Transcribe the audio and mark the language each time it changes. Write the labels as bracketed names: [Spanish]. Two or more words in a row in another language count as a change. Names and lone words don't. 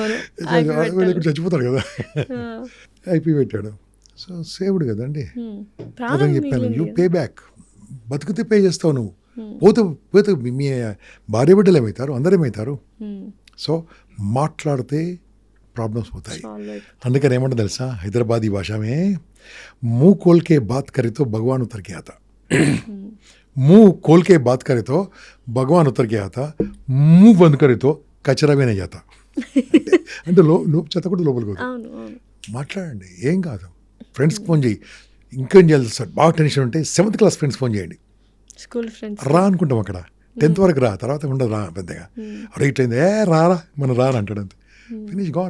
[Telugu] చచ్చిపోతాడు కదా. ఐపీ పెట్టాడు, [English] so saved [Telugu] కదండి. అదని చెప్పాను, [English] you pay back, [Telugu] బతుకుతే పే చేస్తావు నువ్వు, పోతే పోతే మీ భార్య బిడ్డలు ఏమవుతారు, అందరూ ఏమవుతారు. సో మాట్లాడితే ప్రాబ్లమ్స్ పోతాయి. అందుకని ఏమంటుంది తెలుసా, హైదరాబాదీ భాషమే [Hindi] मुंह खोल के बात करे तो भगवान उतर के आता, मुंह खोल के बात करे तो भगवान उतर के आता, मुंह बंद करे तो कचरा बिने जाता [Telugu] అంటే చెత్త కూడా లోపలికి మాట్లాడండి, ఏం కాదు. ఫ్రెండ్స్కి ఫోన్ చేయి, ఇంకేం చేయాలి సార్, బాగా టెన్షన్ ఉంటే [English] 7th class [Telugu] ఫ్రెండ్స్ ఫోన్ చేయండి, స్కూల్ ఫ్రెండ్స్ రా అనుకుంటాం అక్కడ, 10th వరకు రా, తర్వాత ఉండదు రా పెద్దగా, రైట్ అయింది ఏ రారా మనం రారా అంటాడు, అంతే [English] finish gone.